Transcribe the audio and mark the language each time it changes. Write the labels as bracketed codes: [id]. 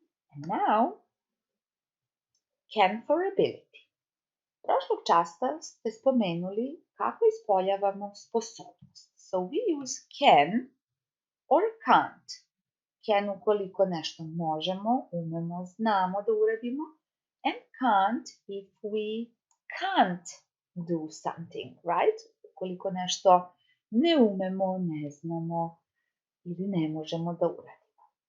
[en] And now, can for ability. [sr] Prošlog časa ste spomenuli kako ispoljavamo sposobnost. [en] So we use can or can't. [sr] Can ukoliko nešto možemo, umemo, znamo da uradimo. [en] And can't if we can't do something, right? [sr] Ukoliko nešto ne umemo, ne znamo ili ne možemo da uradimo.